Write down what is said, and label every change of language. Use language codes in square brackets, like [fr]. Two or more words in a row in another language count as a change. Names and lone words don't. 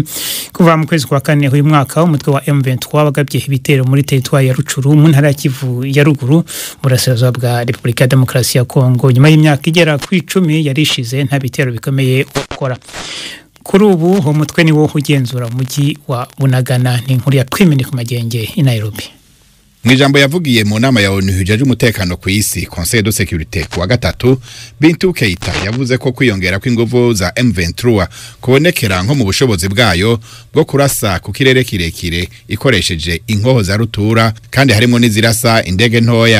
[rw] Kuva mu kwezi kwa kane uyu mwaka, umutwe wa M23 wagabye ibitero muri teritwari ya Rucuru mu ntara ya Kivu ya ruguru burasirazuba bwa Repubulika ya Demokarasi ya Kongo. Nyuma y'imyaka igera ku 10 yarishize nta bitero bikomeye ukora. Kuri ubu umutwe ni wo ugenzura umujyi wa Bunagana. Ni inkuru ya Twimini ku Magenge i Nairobi. [rn] Mwijambo yavugiye mu nama ya ONU hijaje umutekano ku isi [fr] Conseil de Sécurité [rn] kuwa gatatu, Bintou Keita yavuze ko kwiyongera kw'inguvu za M23 kubonekera nko mu bushobozi bwayo bwo kurasa ku kirere kirekire ikoresheje inkoho za rutura, kandi harimo n'izirasa indege ntoya.